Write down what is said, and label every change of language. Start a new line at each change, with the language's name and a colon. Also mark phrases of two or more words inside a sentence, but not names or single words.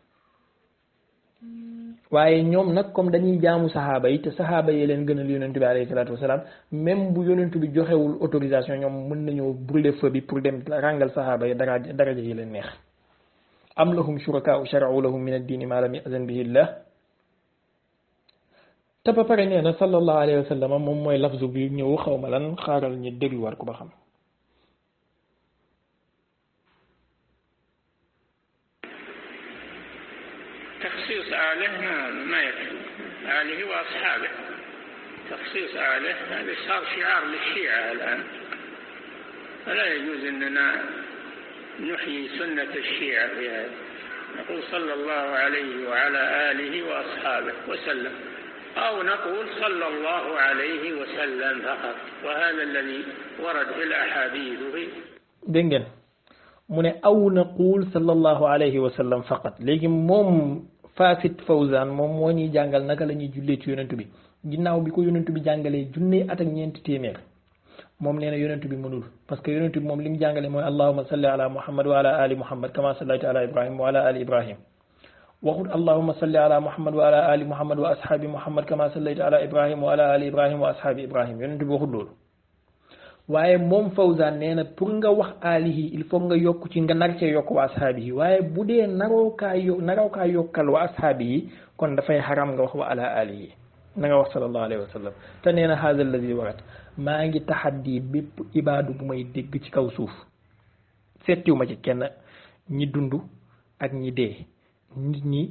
Wolof: waaye ñoom nag comme dañuy jaamu saxaaba yi te saxaaba yi leen gënal yonent bi
Arabic: عليه الصلاة والسلام
Wolof: même bu yonent bi joxewul autorisation ñoom mën nañoo
French: brûler feu
Wolof: bi pour dem ràngal saxaaba yi daraja yi leen neex
Arabic: أم لهم شركاء شرعوا لهم من الدين ما لم يأذن به الله
Wolof: te ba pare nee na
Arabic: صلى الله عليه وسلم
Wolof: moom mooy lafzu bi ñëw xaw ma lan xaaral ñu dégluwaat ko ba xam
Arabic: تخصيص آله ما يكفي آله وأصحابه تخصيص آله هذا صار شعار للشيعة الآن فلا يجوز أننا نحيي سنة الشيعة في هذا، نقول صلى الله عليه وعلى آله وأصحابه وسلم، أو نقول صلى الله عليه وسلم فقط، وهذا الذي ورد في الأحاديث فيه. دنجن من أو نقول صلى الله عليه وسلم فقط.
Wolof: لكن موم Fasit Fawzan moom moo ñuy jàngal naka la ñuy jullee ci yonent bi ginnaaw bi ko yonent bi jàngalee junne at ak ñeenti téeméer moom nee na yonent bi mënul
French: parce que
Wolof: yonent bi moom li mu jàngale mooy
Arabic: اللهم صل على محمد وعلى آل محمد كما صليت على إبراهيم وعلى آل إبراهيم
Wolof: waxut
Arabic: اللهم صل على محمد وعلى آل محمد وأصحاب محمد كما صليت على إبراهيم وعلى آل إبراهيم وأصحاب إبراهيم
Wolof: yonent bi waxut loolu waaye moom Fawzan nee na pour nga wax alihi
French: il faut
Wolof: nga yokk ci nga nar cee yokk
Arabic: وأصحاب
Wolof: yi waaye bu dee naroo kaa yokkal
Arabic: وأصحاب
Wolof: yi kon dafay xaram nga wax
Arabic: وعلى آله
Wolof: na nga wax
Arabic: صلى الله عليه وسلم
Wolof: te nee na
Arabic: هذا الذي ورد
Wolof: maa ngi taxaddi bépp ibaadu bu may dégg ci kaw suuf seettiwu ma ci kenn ñi dund ak ñi dee nit ñi